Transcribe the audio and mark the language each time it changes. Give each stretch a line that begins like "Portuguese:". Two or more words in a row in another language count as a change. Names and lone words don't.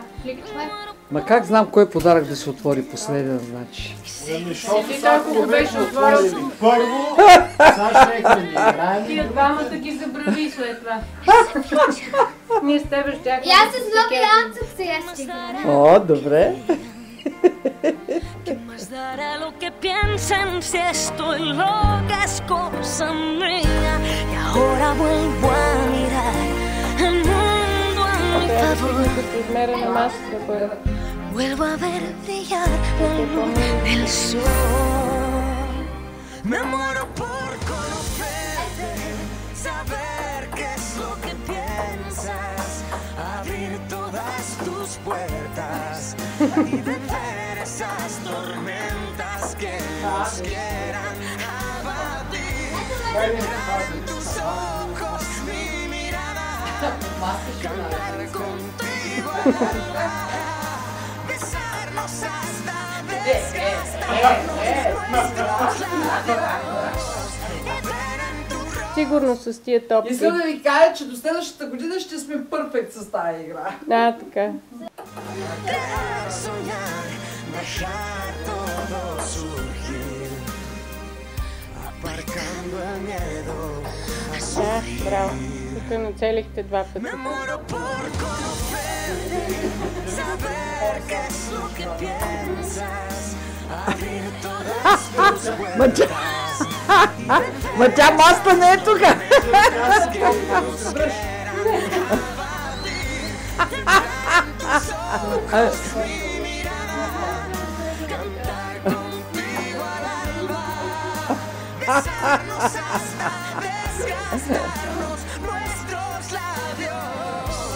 Bulgarian: Ма как знам кой подарък да се отвори последен, значи? Ти толкова го беше отворил. Първо, сега ще ни играем. Тия двамата ги забрави след това. Ние с тебе щяхме. и аз с много янцев сега ще играем. О, добре.
Spanish: ¿Qué más dará lo que piensen si estoy loca? Es cosa mía. Y ahora vuelvo a mirar el mundo a mi favor.
Bulgarian: Измера на масата първо.
Spanish: Vuelvo a ver brillar la luz del sol. Me muero por conocerte, saber qué es lo que piensas, abrir todas tus puertas y vencer esas tormentas que nos quieran abatir. Entrar en tus ojos mi mirada, cantar contigo al alba, besarnos hasta desgastarnos nuestros labios y ver en tu rostro.
Bulgarian: Сигурно с тия топки. Искам да ви кажа, че до следващата година ще сме перфект с тази игра. Да, така.
Spanish: Crear, soñar, dejar todo surgir, aparcando el miedo.
Bulgarian: Да, браво. Тук нацелихте два пъти.
Spanish: Me muero por conocerte, saber qué es lo que piensas, abrir todas tus puertas.
Bulgarian: Ма тя маста не е тук.
Spanish: Besarnos hasta desgastarnos nuestros labios